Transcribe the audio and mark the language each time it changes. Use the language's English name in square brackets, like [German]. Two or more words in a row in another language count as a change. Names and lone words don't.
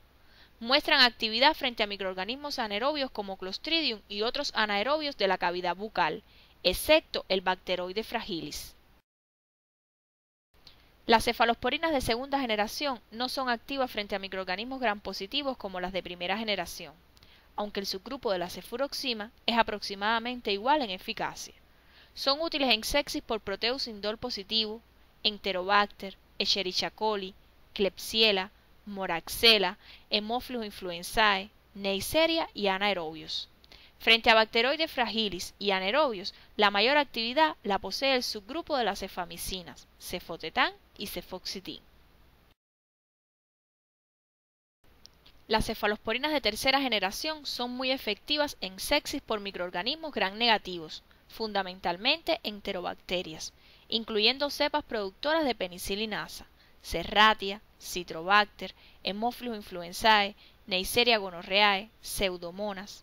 [Spanish] Muestran actividad frente a microorganismos anaerobios como Clostridium y otros anaerobios de la cavidad bucal, excepto el Bacteroides fragilis. Las cefalosporinas de segunda generación no son activas frente a microorganismos gram positivos como las de primera generación, aunque el subgrupo de la cefuroxima es aproximadamente igual en eficacia. Son útiles en sepsis por Proteus indol positivo, Enterobacter, Escherichia coli, Klebsiella, Moraxella, Haemophilus influenzae, Neisseria y anaerobios. Frente a Bacteroides fragilis y anaerobios, la mayor actividad la posee el subgrupo de las cefamicinas, cefotetán y cefoxitin. Las cefalosporinas de tercera generación son muy efectivas en sepsis por microorganismos gram negativos, fundamentalmente enterobacterias, incluyendo cepas productoras de penicilinasa, Serratia, Citrobacter, Haemophilus influenzae, Neisseria gonorrhoeae, Pseudomonas.